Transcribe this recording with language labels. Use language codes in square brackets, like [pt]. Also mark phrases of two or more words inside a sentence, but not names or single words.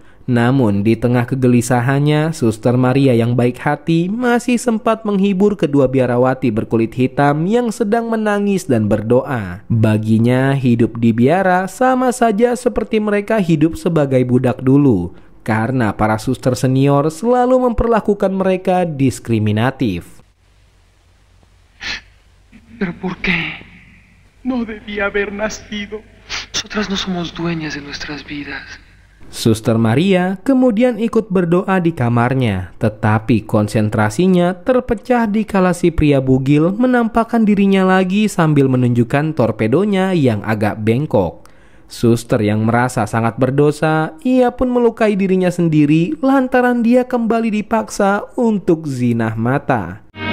[id] Namun di tengah kegelisahannya, Suster Maria yang baik hati masih sempat menghibur kedua biarawati berkulit hitam yang sedang menangis dan berdoa. Baginya hidup di biara sama saja seperti mereka hidup sebagai budak dulu, karena para suster senior selalu memperlakukan mereka diskriminatif. [es] ¿Pero por qué? No debía haber nacido. Nosotras no somos dueñas de nuestras vidas. [id] Suster Maria kemudian ikut berdoa di kamarnya, tetapi konsentrasinya terpecah dikala si pria bugil menampakkan dirinya lagi sambil menunjukkan torpedonya yang agak bengkok. Suster yang merasa sangat berdosa, ia pun melukai dirinya sendiri lantaran dia kembali dipaksa untuk zina mata.